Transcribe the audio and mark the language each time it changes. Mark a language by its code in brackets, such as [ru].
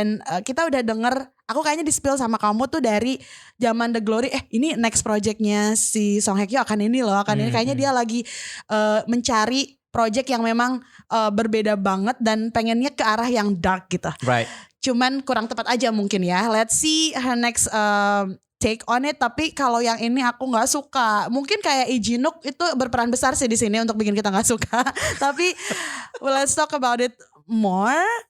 [id] Dan kita udah denger, aku kayaknya di-spill sama kamu tuh dari zaman The Glory, ini next projectnya si Song Hye Kyo akan ini loh, ini. Kayaknya dia lagi mencari project yang memang berbeda banget dan pengennya ke arah yang dark gitu. [en] Right. [id] Cuman kurang tepat aja mungkin ya. [en] Let's see her next take on it. [id] Tapi kalau yang ini aku nggak suka. Mungkin kayak Lee Ji-nook itu berperan besar sih di sini untuk bikin kita nggak suka. Tapi [en] let's talk about it more.